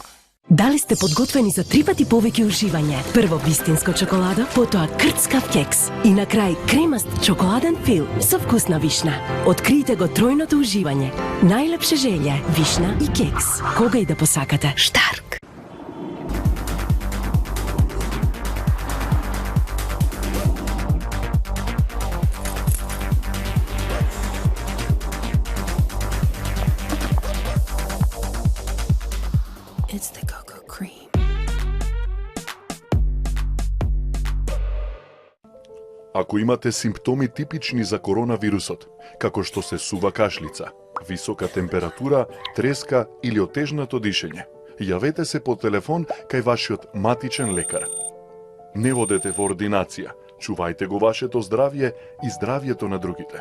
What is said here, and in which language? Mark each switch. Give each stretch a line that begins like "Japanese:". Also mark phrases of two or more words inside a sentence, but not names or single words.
Macedonian: Дали сте подготвени за 3 пати повеќе уживање? Прво вистинско чоколадо, потоа крцкав кекс и на крај кремаст чоколаден фил со вкусна вишна. Откријте го тројното уживање. Најлепше желје, вишна и кекс. Кога и да посакате. Штарк!
English: It's the cocoa cream.
Macedonian: Ако имате симптоми типични за коронавирусот, како што се сува кашлица, висока температура, треска или отежнато дишење, јавете се по телефон кај вашиот матичен лекар. Не водете во ординација, чувајте го вашето здравје и здравјето на другите.